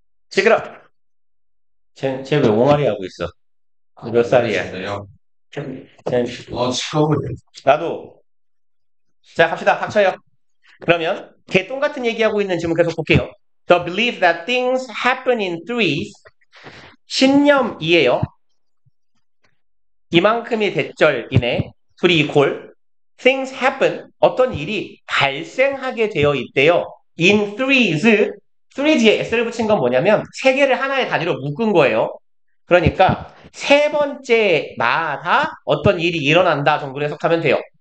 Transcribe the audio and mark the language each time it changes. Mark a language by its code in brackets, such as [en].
[ko] 시끄러. 쟤왜 옹알이 하고 있어? 몇 살이야? 요 쟤, 지금. 나도. 자, 갑시다. 닥쳐요. 그러면 개똥 같은 얘기하고 있는 질문 계속 볼게요. [en] The belief that things happen in threes. [ko] 신념이에요. 이만큼의 대절 이내 둘이 이퀄 [en] things happen [ko] 어떤 일이 발생하게 되어 있대요. [en] in threes [ko] 3G에 S를 붙인 건 뭐냐면 세 개를 하나의 단위로 묶은 거예요. 그러니까 세 번째마다 어떤 일이 일어난다 정도로 해석하면 돼요.